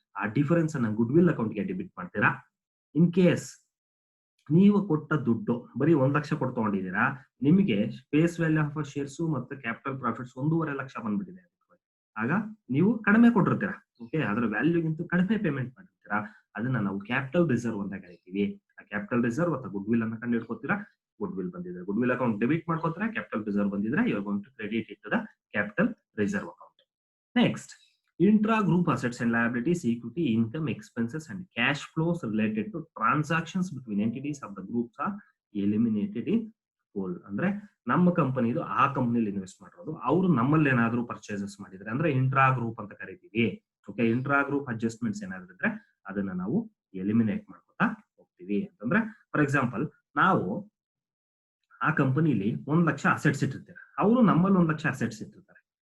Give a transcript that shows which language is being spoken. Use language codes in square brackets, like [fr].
[kn] ಆ ಡಿಫರೆನ್ಸ್ ಅನ್ನ good will ಅಕೌಂಟ್ಗೆ ಡೆಬಿಟ್ ಮಾಡ್ತೀರಾ. ಇನ್ ಕೇಸ್ ನೀವು ಕೊಟ್ಟ ದುಡ್ಡು ಬರೀ 1 ಲಕ್ಷ ಕೊಟ್ಟು ತಗೊಂಡಿದ್ದೀರಾ, ನಿಮಗೆ ಫೇಸ್ ವ್ಯಾಲ್ಯೂ ಆಫ್ ಶೇರ್ಸ್ ಮತ್ತು ಕ್ಯಾಪಿಟಲ್ ಪ್ರಾಫಿಟ್ಸ್ 1.5 ಲಕ್ಷ ಬಂದ್ಬಿಟ್ಟಿದೆ, ಆಗ ನೀವು ಕಡಿಮೆ ಕೊಟ್ಟಿರ್ತೀರಾ. ಓಕೆ, ಅದರ ವ್ಯಾಲ್ಯೂಗಿಂತ ಕಡಿಮೆ ಪೇಮೆಂಟ್ ಮಾಡಿರ್ತೀರಾ. ಅದನ್ನ ನಾವು ಕ್ಯಾಪಿಟಲ್ ರಿಸರ್ವ್ ಅಂತ ಕರಿತೀವಿ. ಆ ಕ್ಯಾಪಿಟಲ್ ರಿಸರ್ವ್ ಅಥವಾ ಗುಡ್ ವಿಲ್ ಅನ್ನ ಕಂಡು ಹಿಡ್ಕೋತೀರಾ. ಗುಡ್ ವಿಲ್ ಬಂದಿದ್ರೆ good will account debit ಮಾಡ್ಕೋತೀರಾ. Capital reserve ಬಂದಿದ್ರೆ [en] You are going to credit it to the capital reserve account. Next, intra-group assets and liabilities, equity, income, expenses and cash flows related to transactions between entities of the groups are eliminated in full. [kn] ಅಂದ್ರೆ ನಮ್ಮ ಕಂಪನಿದು ಆ ಕಂಪನಿಲಿ invest ಮಾಡಿರೋದು, ಅವರು ನಮ್ಮಲ್ಲಿ ಏನಾದ್ರು purchases ಮಾಡಿದ್ರೆ ಅಂದ್ರೆ ಇಂಟ್ರಾ ಗ್ರೂಪ್ ಅಂತ ಕರಿತೀವಿ. ಓಕೆ, ಇಂಟ್ರಾ ಗ್ರೂಪ್ ಅಡ್ಜಸ್ಟ್ಮೆಂಟ್ಸ್ ಏನಾದ್ರು ಇದ್ರೆ ಅದನ್ನ ನಾವು ಎಲಿಮಿನೇಟ್ ಮಾಡ್ಕೊತಾ ಹೋಗ್ತೀವಿ. ಅಂತಂದ್ರೆ ಫಾರ್ ಎಕ್ಸಾಂಪಲ್ ನಾವು ಆ ಕಂಪನಿಲಿ 1 ಲಕ್ಷ ಅಸೆಟ್ಸ್ ಇಟ್ಟಿರ್ತಾರೆ, ಅವರು ನಮ್ಮಲ್ಲಿ 1 ಲಕ್ಷ ಅಸೆಟ್ಸ್ ಇಟ್ಟಿರ್ತಾರೆ.